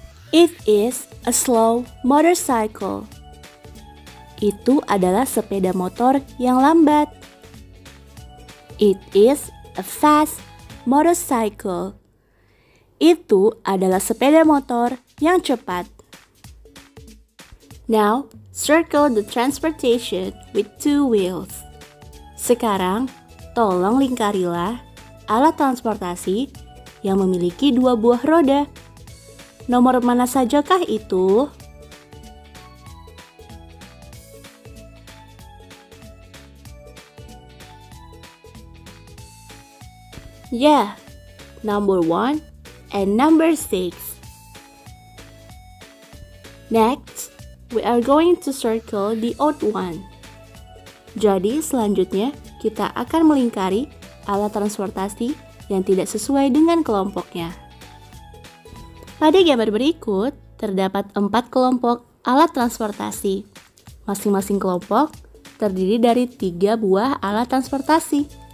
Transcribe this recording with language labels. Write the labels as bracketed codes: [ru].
[en] It is a slow motorcycle. [id] Itu adalah sepeda motor yang lambat. [en] It is a fast motorcycle. [id] Itu adalah sepeda motor yang cepat. [en] Now, circle the transportation with 2 wheels. [id] Sekarang, tolong lingkarilah alat transportasi yang memiliki 2 buah roda. Nomor mana sajakah itu? [en] Yeah, number 1 and number 6. Next, we are going to circle the odd one. [id] Jadi selanjutnya kita akan melingkari alat transportasi yang tidak sesuai dengan kelompoknya. Pada gambar berikut terdapat 4 kelompok alat transportasi. Masing-masing kelompok terdiri dari 3 buah alat transportasi.